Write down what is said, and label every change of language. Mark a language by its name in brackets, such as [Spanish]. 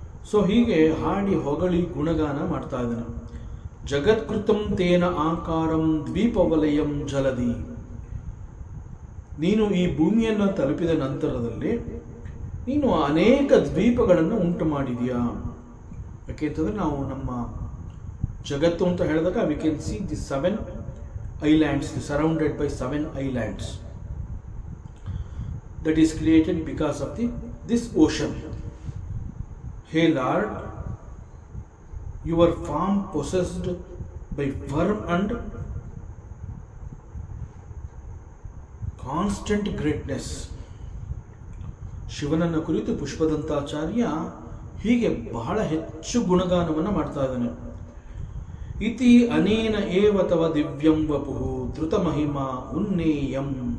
[Kannada] So ಹೀಗೆ ಹಾಡಿ ಹೊಗಳಿ ಗುಣಗಾನ ಮಾಡ್ತಾ ಇದ್ದಾನೆ. [Sanskrit] ಜಗತ್ಕೃತಂ ತೇನ ಆಕಾರಂ ದ್ವೀಪವಲಯಂ ಜಲದಿ. [Kannada] ನೀನು ಈ ಭೂಮಿಯನ್ನು ತಲುಪಿದ ನಂತರದಲ್ಲಿ ನೀನು ಅನೇಕ ದ್ವೀಪಗಳನ್ನು ಉಂಟು ಮಾಡಿದೀಯಾ. ಯಾಕೆಂತಂದರೆ ನಾವು ನಮ್ಮ ಜಗತ್ತು ಅಂತ ಹೇಳಿದಾಗ [English] We can see the 7 islands, surrounded by 7 islands that is created because of this ocean. Hey Lord, your form possessed by firm and constant greatness. [Kannada] ಶಿವನನ್ನು ಕುರಿತು ಪುಷ್ಪದಂತಾಚಾರ್ಯ ಹೀಗೆ ಬಹಳ ಹೆಚ್ಚು ಗುಣಗಾನವನ್ನು ಮಾಡ್ತಾ ಇದ್ದಾನೆ. [Sanskrit] ಇತಿ ಅನೇನ ಏವ ತವ ದಿವ್ಯಂ ವಪುಃ ಧೃತ ಮಹಿಮಾ ಉನ್ನೇಯಂ.